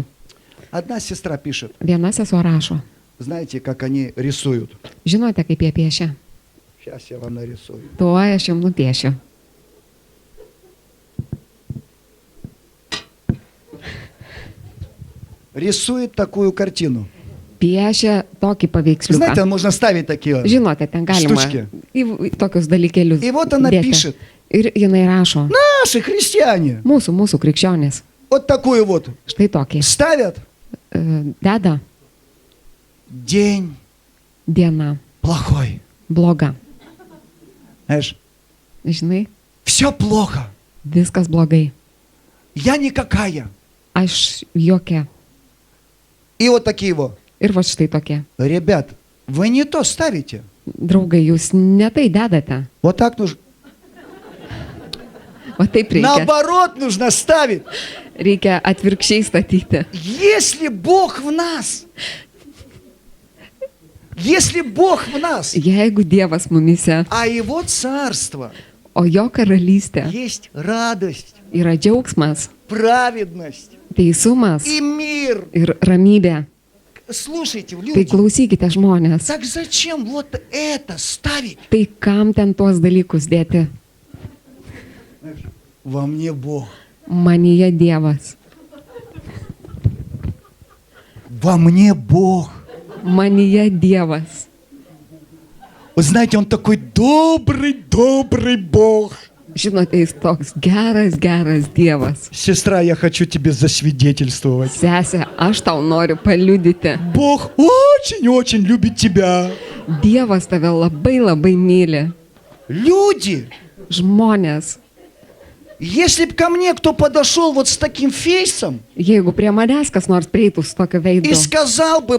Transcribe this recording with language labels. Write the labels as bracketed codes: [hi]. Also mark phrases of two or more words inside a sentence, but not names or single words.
[ru] одна сестра пишет, [lt] viena sesuo rašo, [ru] знаете, как они рисуют. [lt] žinote, kaip jie piešia, [ru] Сейчас я вам нарисую. [lt] tuo aš jums nupiešiu. [ru] Рисует такую картину. [lt] Piešia tokį [ru] Знаете, [lt] paveiksliuką. [ru] можно ставить такие. [lt] Žinote, ten galima Štučki. į tokius dalykėlius. [ru] И вот она [lt] dėti. [ru] пишет, [lt] Ir jinai rašo, [ru] наши христиане, [lt] mūsų krikščionys, [ru] вот такую вот [lt] štai tokį, [ru] ставят. [lt] deda [ru] День [lt] diena [ru] плохой. [lt] bloga. [ru] Знаешь, [lt] Žinai, [ru] все плохо. [lt] viskas blogai. [ru] Я никакая. [lt] Aš jokia. [ru] И вот такие вот. [lt] Ir va štai tokie. [ru] Ребят, вы не то ставите. [lt] Draugai, jūs ne tai dedate. [ru] Вот так нужно. [lt] O taip reikia. [ru] Наоборот нужно ставить. [lt] Reikia atvirkščiai statyti. [ru] Если Бог в нас, если Бог в нас, [lt] Jeigu Dievas mumise, [ru] а Его царство [lt] o jo karalystė [ru] есть радость, [lt] yra džiaugsmas, [ru] праведность [lt] teisumas [ru] и мир. [lt] ir ramybė, [ru] Слушайте, [lt] tai [ru] люди, [lt] klausykite žmonės. [ru] так зачем вот это ставить? [lt] Tai kam ten tuos dalykus dėti? [ru] Во мне Бог. [lt] Manyje Dievas. [ru] Во мне Бог. [lt] Manyje Dievas. [ru] Вы знаете, Он такой добрый, добрый Бог. [lt] Žinote, jis toks geras Dievas. [ru] Сестра, я хочу тебе засвидетельствовать. [lt] Sesė, aš tau noriu paliudyti. [ru] Бог очень-очень любит тебя. [lt] Dievas tave labai myli. [ru] Люди, [lt] Žmonės, [ru] если бы ко мне кто подошел вот с таким фейсом [lt] jeigu prie manęs kas nors prieitų su tokiu veidu, [ru] и сказал бы,